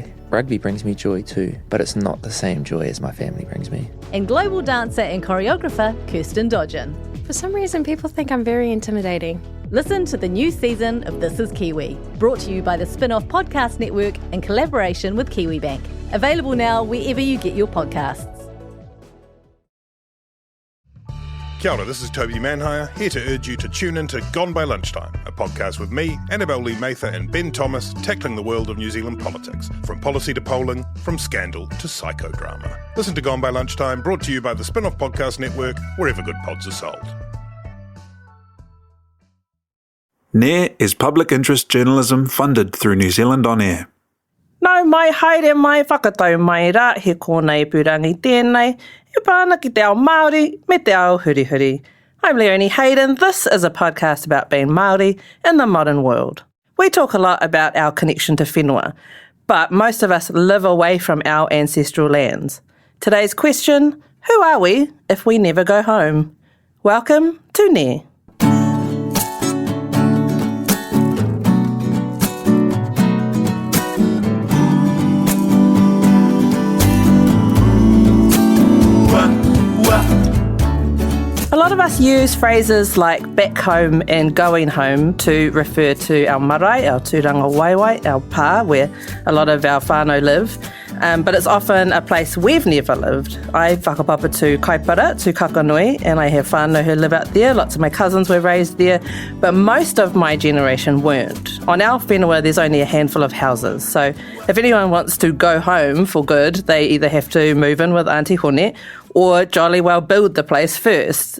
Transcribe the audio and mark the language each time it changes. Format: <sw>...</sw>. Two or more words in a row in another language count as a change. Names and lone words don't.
<en>Rugby brings me joy too, but it's not the same joy as my family brings me. And global dancer and choreographer Kirsten Dodgen. For some reason, people think I'm very intimidating. Listen to the new season of This is Kiwi, brought to you by the Spin-off Podcast Network in collaboration with KiwiBank. Available now wherever you get your podcasts.</en> <mi>Kia ora,</mi> <en>this is Toby Manhire, here to urge you to tune in to Gone by Lunchtime, a podcast with me, Annabelle Lee Mather and Ben Thomas, tackling the world of New Zealand politics, from policy to polling, from scandal to psychodrama. Listen to Gone by Lunchtime, brought to you by the Spin-off Podcast Network, wherever good pods are sold. NAIR is public interest journalism funded through New Zealand On Air.</en> <mi>Nau mai haere mai whakatau mai rā he kōnei purangi tēnei, he pāna ki te ao Māori me te ao hurihuri.</mi> <en>I'm Leonie Hayden. This is a podcast about being Māori in the modern world. We talk a lot about our connection to whenua, but most of us live away from our ancestral lands. Today's question, who are we if we never go home? Welcome to NAIR. A lot of us use phrases like back home and going home to refer to our marae, our</en> <mi>tūranga waiwai,</mi> <en>our pā, where a lot of our whānau live. But it's often a place we've never lived. I whakapapa to Kaipara, to Kakanui, and I have whānau who live out there. Lots of my cousins were raised there, but most of my generation weren't. On our whenua, there's only a handful of houses. So if anyone wants to go home for good, they either have to move in with Auntie Hone or jolly well build the place first.</en>